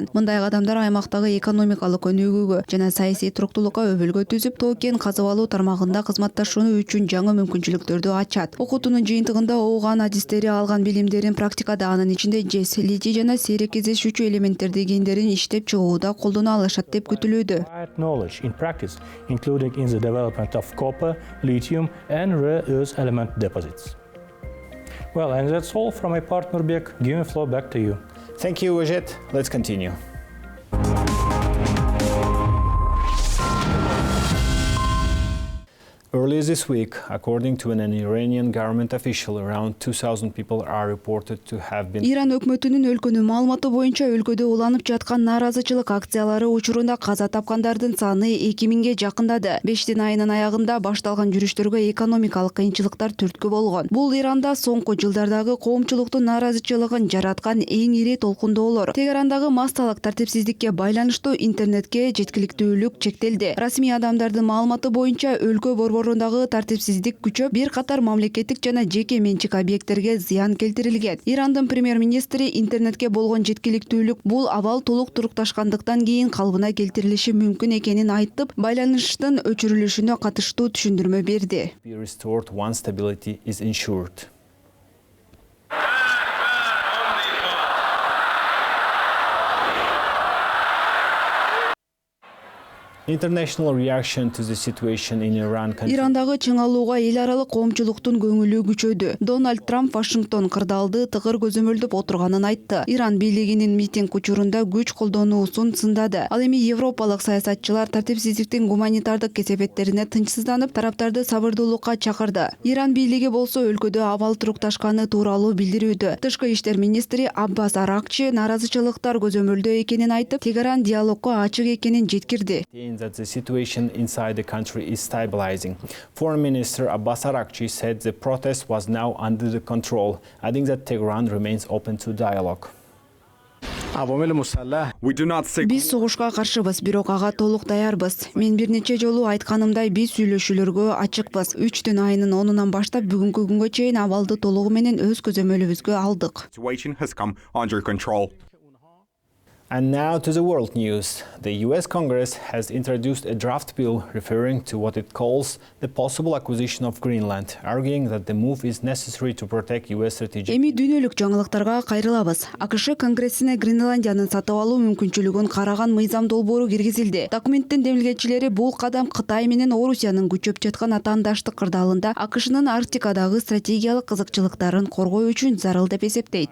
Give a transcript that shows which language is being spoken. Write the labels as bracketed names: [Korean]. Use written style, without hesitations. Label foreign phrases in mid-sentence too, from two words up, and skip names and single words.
[Kyrgyz] Мындай кадамдар аймактагы экономикалык өнүгүүгө жана саясий туруктуулукка өбөлгө түзүп, тоо-кен казып алуу тармагында кызматташуу үчүн жаңы мүмкүнчүлүктөрдү ачат. Окутуунун жыйынтыгында Ооган адистери алган билимдерин практикада, анын ичинде жез, литий жана сейрек кездешүүчү элементтерди кендерин иштеп чыгууда колдоно алышат деп күтүлүүдө. [English] Knowledge in practice, including in the development of copper, lithium, and rare earth element deposits. Well, and that's all from my partner Bek. Giving the floor back to you. Thank you, Ojet. Let's continue. Earlier this week, according to an Iranian government official, around 2,000 people are reported to have been... [Kyrgyz] Иран өкмөтүнүн өлкөнүн маалыматы боюнча өлкөдө уланып жаткан нааразычылык акциялары учурунда каза тапкандардын саны 2000ге жакындады. Бештин айынын аягында башталган жүрүштөргө экономикалык кыйынчылыктар түрткү болгон. Бул Иранда соңку жылдардагы коомчулуктун нааразычылыгын жараткан эң ири толкундоолор. Тегерандагы массалык тартипсиздикке байланыштуу интернетке жеткиликтүүлүк чектелди. Расмий адамдардын маалыматы боюнча өлкө борборундагы тартипсиздик күчөп, бир катар мамлекеттик жана жеке менчик объекттерге зыян келтирилген. Ирандын премьер-министри интернетке болгон жеткиликтүүлүк бул абал толук турукташкандыктан кийин калыбына келтирилиши мүмкүн экенин айтып, байланыштын өчүрүлүшүнө катыштуу түшүндүрмө берди. [English] ...be restored once stability is ensured. International reaction to the situation in Iran. [Kyrgyz] Ирандагы чыңалууга эл аралык коомчулуктун көңүлү күчөдү. Дональд Трамп Вашингтон кырдаалды тыгыр көзөмөлдөп отурганын айтты. Иран бийлигинин митинг учурунда күч колдонуусун сындады. Ал эми европалык саясатчылар тартипсиздиктин гуманитардык кесепеттерине тынчсызданып, тараптарды сабырдуулукка чакырды. Иран бийлиги болсо өлкөдө абал турукташканы тууралуу билдирүүдө. Тышкы иштер министри Аббас Аракчи нааразычылыктар көзөмөлдө экенин айтып, Тегеран диалогго ачык экенин жеткирди. [English] That the situation inside the country is stabilizing. Foreign Minister Abbas Araghchi said the protest was now under the control, adding that Tehran remains open to dialogue. We do not seek... [Kyrgyz] Биз согушка каршыбыз, бирок ага толук даярбыз. Мен бир нече жолу айтканымдай, биз сүйлөшүүлөргө ачыкпыз. 3 айынын 10-унан баштап бүгүнкү күнгө чейин абалды толугу менен өз көзөмөлүбүзгө алдык. [English] Situation has come under control. And now to the world news. The US Congress has introduced a draft bill referring to what it calls the possible acquisition of Greenland, arguing that the move is necessary to protect US strategic... [Kyrgyz] Эми дүйнөлүк жаңылыктарга кайрылабыз. АКШ Конгрессине Гренландиянын сатып алуу мүмкүнчүлүгүн караган мыйзам долбоору киргизилди. Документтин демилгечилери бул кадам Кытай менен Орусиянын күчөп жаткан атаандаштык кырдаалында АКШнын Арктикадагы стратегиялык кызыкчылыктарын коргоо үчүн зарыл деп эсептейт.